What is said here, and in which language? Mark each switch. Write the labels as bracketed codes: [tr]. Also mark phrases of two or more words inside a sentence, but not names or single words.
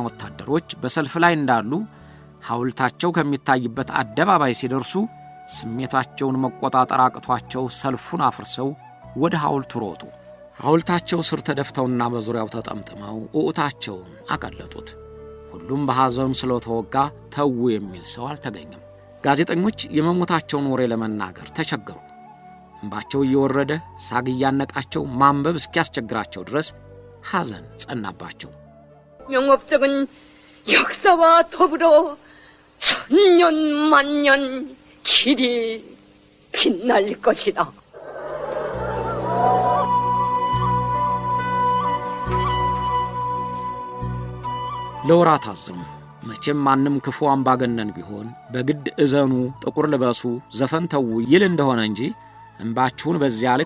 [am] ወታደሮች በሰልፍ ላይ እንዳሉ ሐውልታቸው ከሚታይበት አደባባይ ሲደርሱ ስሜታቸውን መቆጣጠር አቅቷቸው ሰልፉን አፍርሰው ወደ ሐውልቱ ሮጡ። ሐውልታቸው ስር ተደፍተውና በዙሪያው ተጠምጥመው ኡኡታቸውን አቀለጡት። ሁሉም በሐዘን ስለተወጋ ተው የሚል ሰው አልተገኘም። ጋዜጠኞች የመሞታቸውን ወሬ ለመናገር ተቸገሩ። እንባቸው እየወረደ ሳግ እያነቃቸው ማንበብ እስኪያስቸግራቸው ድረስ ሐዘን ጸናባቸው። [ko] 명업적은 역사와 더불어 천년 만년 길이 빛날 것이다. [am] ለወራት አዘኑ። መቼም ማንም ክፉ አምባገነን ቢሆን በግድ እዘኑ፣ ጥቁር ልበሱ፣ ዘፈን ተው ይል እንደሆነ እንጂ እንባችሁን በዚያ ልክ